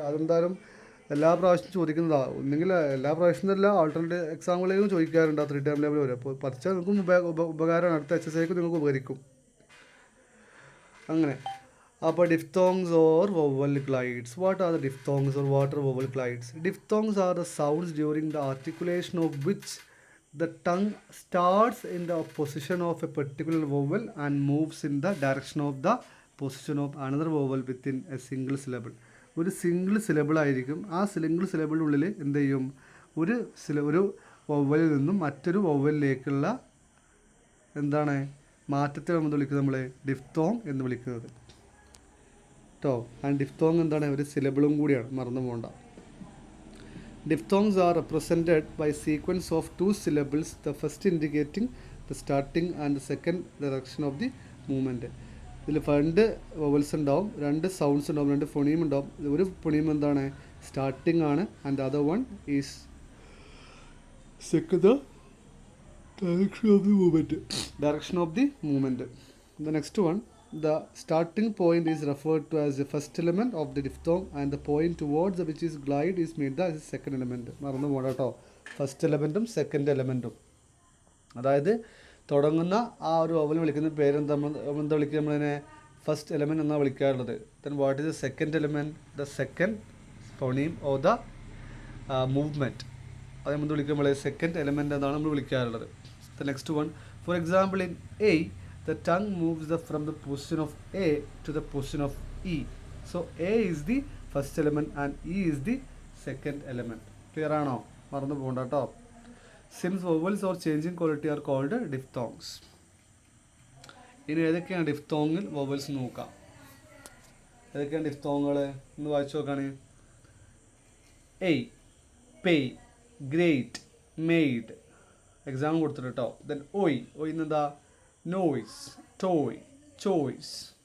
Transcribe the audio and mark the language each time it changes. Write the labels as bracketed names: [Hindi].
[Malayalam] അതെന്തായാലും എല്ലാ പ്രാവശ്യം ചോദിക്കുന്നതാണ്, ഒന്നെങ്കിൽ എല്ലാ പ്രാവശ്യമല്ല, ആൾട്ടർനേറ്റ് എക്സാമുകളിലും ചോദിക്കാറുണ്ട് ആ 3 ടേം ലേബൽ വരെ. അപ്പോൾ പഠിച്ചാൽ നിങ്ങൾക്കും ഉപകാരമാണ്, അടുത്ത HSAക്ക് നിങ്ങൾക്ക് ഉപകരിക്കും. അങ്ങനെ അപ്പോൾ diphthongs or vowel glides. [English] What are the diphthongs or what are vowel glides? Diphthongs are the sounds during the articulation of which the tongue starts in the position of a particular vowel and moves in the direction of the position of another vowel within a single syllable. [Malayalam] ഒരു single syllable ആയിരിക്കും. ആ single സിലബിളിനുള്ളിൽ എന്ത് ചെയ്യും, ഒരു വവ്വലിൽ നിന്നും മറ്റൊരു വവ്വലിലേക്കുള്ള എന്താണ് മാറ്റത്തെ നമ്മൾ വിളിക്കുന്നത്, നമ്മൾ ഡിഫ്തോങ് എന്ന് വിളിക്കുന്നത് കേട്ടോ. ആൻഡ് ഡിഫ്തോങ് എന്താണ്, ഒരു സിലബിളും കൂടിയാണ്, മറന്നു പോകണ്ട. [English] Diphthongs are represented by sequence of two syllables, the first indicating the starting and the second direction of the movement. [Malayalam] ഇതിൽ രണ്ട് വവൽസ് ഉണ്ടാവും, രണ്ട് സൗണ്ട്സ് ഉണ്ടാവും, രണ്ട് ഫൊണീം ഉണ്ടാവും. ഒരു ഫൊണീം എന്താണ്, സ്റ്റാർട്ടിംഗ് ആണ്, [English] And other one is second direction of the movement. Direction of the movement. The next one, the starting point is referred to as the first element of the diphthong, and the point towards which is glide is made as the second element. [Malayalam] മറന്നു പോകണ്ട കേട്ടോ, first എലമെൻറ്റും second എലമെൻറ്റും. അതായത് തുടങ്ങുന്ന ആ ഒരു vowel വിളിക്കുന്ന പേരെന്താ, എന്താ വിളിക്കുക നമ്മളതിനെ, ഫസ്റ്റ് എലമെൻറ്റ് എന്നാണ് വിളിക്കാറുള്ളത്. [English] Then what is the second element, the second phoneme or the movement. [Malayalam] അത് നമ്മൾ വിളിക്കുക നമ്മൾ സെക്കൻഡ് എലമെൻറ്റ് എന്നാണ് നമ്മൾ വിളിക്കാറുള്ളത്. [English] The next one, for example, in A, the tongue moves from the position of A to the position of E. So A is the first element and E is the second element. Clear ആണോ? [Malayalam] മറന്നു പോകണ്ട കേട്ടോ. [English] Since vowels or changing quality are called diphthongs. [Malayalam] ഇനി ഏതൊക്കെയാണ് ഡിഫ്തോങ്ങിൽ vowels നോക്കാം. ഏതൊക്കെയാണ് ഡിഫ്തോങ്ങുകൾ ഒന്ന് വായിച്ചു നോക്കുകയാണ്. [English] A, pay, great, made. [Malayalam] Exam കൊടുത്തിട്ട് കേട്ടോ. [English] Then oi, oi എന്താ, noise, toy, choice.